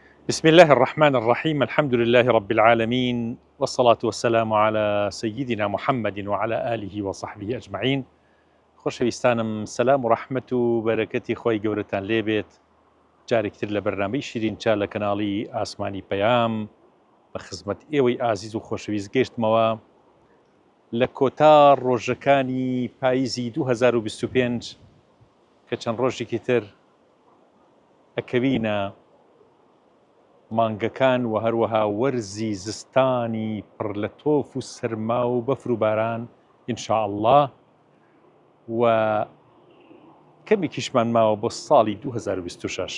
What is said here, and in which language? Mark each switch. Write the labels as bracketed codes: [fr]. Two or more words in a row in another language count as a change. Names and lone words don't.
[ar] بسم الله الرحمن الرحيم الحمد لله رب العالمين والصلاة والسلام على سيدنا محمد وعلى آله وصحبه أجمعين. [ckb] خۆشەویستانم سەلام و ڕەحمەت و بەرەکەتی خۆی گەورەتان لێبێت. جارێکتر لە بەرنامەی شیرینچا لە کەناڵی ئاسمانی پەیام بە خزمەت ئێوەی ئازیز و خۆشەویست گەیشتمەوە لە کۆتا ڕۆژەکانی پاییزی 2025 کە چەند ڕۆژێکی تر ئەکەوینە مانگەکان و هەروەها وەرزی زستانی پڕ لە تۆف و سەرما و بەفر و باران ئینشاء الله و کەمێکیشمان ماوە بۆ ساڵی 2026.